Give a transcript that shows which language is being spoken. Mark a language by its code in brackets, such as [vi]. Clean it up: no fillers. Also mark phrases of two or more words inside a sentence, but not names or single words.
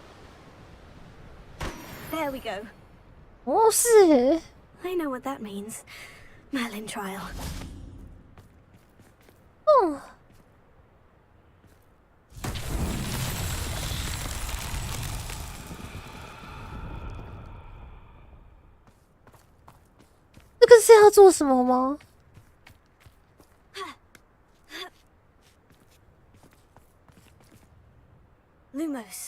[en] There we go. [zh] 哦，是耶。 [en] I know what that means. Merlin trial. [zh] 这个是要做什么吗？ [en] Lumos.